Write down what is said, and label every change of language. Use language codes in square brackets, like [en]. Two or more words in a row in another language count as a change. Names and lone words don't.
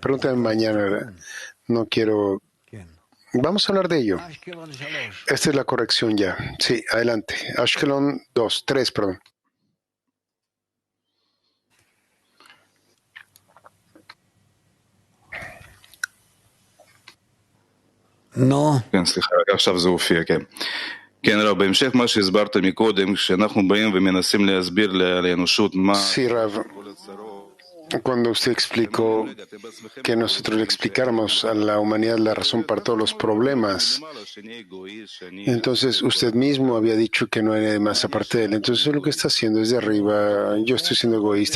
[es] Pregúntame mañana. No quiero... Vamos a hablar de ello. Esta es la corrección ya. Sí, adelante. Ashkelon 3, perdón. No. [he] סליחה, עכשיו זה הופיע, כן. כן, רב, בהמשך מה שהסברת מקודם, כשאנחנו באים ומנסים להסביר לאנושות מה... [es] Sí, Rav. Cuando usted explicó que nosotros le explicáramos a la humanidad la razón para todos los problemas, entonces usted mismo había dicho que no hay nadie más aparte de él. Entonces lo que está haciendo es de arriba. Yo estoy siendo egoísta.